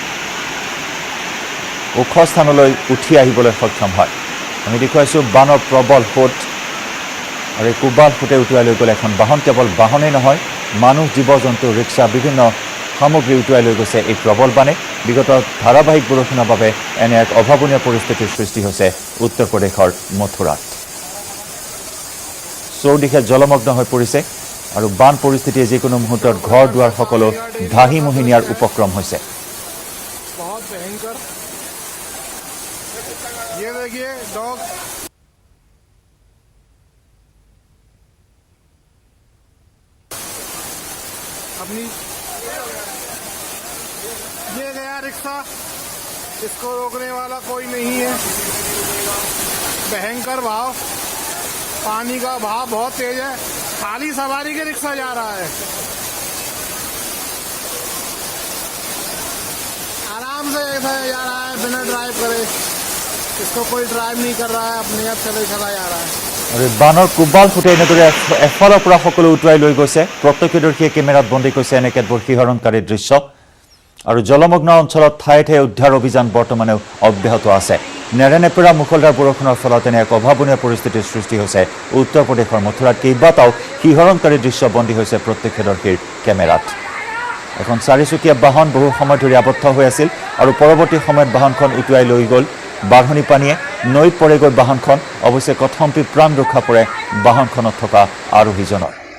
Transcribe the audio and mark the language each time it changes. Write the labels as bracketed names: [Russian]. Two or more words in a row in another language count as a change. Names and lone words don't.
[Assamese] ওখ স্থানলৈ উঠি আহিবলৈ সক্ষম হয় আমি দেখুৱাইছো বানৰ প্ৰবল সোঁত আৰু এই কোবাল সোঁতে উটুৱাই লৈ গ'লে এখন বাহন কেৱল বাহনেই নহয় মানুহ জীৱ-জন্তু ৰিক্সা বিভিন্ন সামগ্ৰী উটুৱাই লৈ গৈছে এই প্ৰবল বানে বিগত ধাৰাবাহিক বৰষুণৰ বাবে এনে এক অভাৱনীয় পৰিস্থিতিৰ সৃষ্টি হৈছে উত্তৰ প্ৰদেশৰ মথুৰাত চৌদিশে জলমগ্ন হৈ পৰিছে আৰু বান পৰিস্থিতিয়ে যিকোনো মুহূৰ্তত ঘৰ দুৱাৰ সকলো ধাহি মুহি নিয়াৰ উপক্ৰম হৈছে [Hindi] ये गया रिक्शा इसको रोकने वाला कोई नहीं है भयंकर भाव पानी का भाव बहुत तेज है खाली सवारी के रिक्शा जा रहा है आराम से ऐसा जा रहा है बिना ड्राइव करे इसको कोई ड्राइव नहीं कर रहा है अपने आप चला जा रहा है [Assamese] আৰু বানৰ কোবাল ফুটে এনেদৰে এফালৰ পৰা সকলো উটুৱাই লৈ গৈছে প্ৰত্যক্ষদৰ্শীয়ে কেমেৰাত বন্দী কৰিছে এনে কেতবোৰ শিহৰণকাৰী দৃশ্য আৰু জলমগ্ন অঞ্চলত ঠায়ে ঠায়ে উদ্ধাৰ অভিযান বৰ্তমানেও অব্যাহত আছে নেৰানেপেৰা মুখলধাৰ বৰষুণৰ ফলত এনে এক অভাৱনীয় পৰিস্থিতিৰ সৃষ্টি হৈছে উত্তৰ প্ৰদেশৰ মথুৰাত কেইবাটাও শিহৰণকাৰী দৃশ্য বন্দী হৈছে প্ৰত্যক্ষদৰ্শীৰ কেমেৰাত এখন 4-চকীয়া বাহন বহু সময় ধৰি আবদ্ধ হৈ আছিল আৰু পৰৱৰ্তী সময়ত বাহনখন উটুৱাই লৈ গ'ল বাঢ়নী পানীয়ে নৈত পৰেগৈ বাহনখন অৱশ্যে কথমপি প্ৰাণ ৰক্ষা পৰে বাহনখনত থকা আৰোহীজনৰ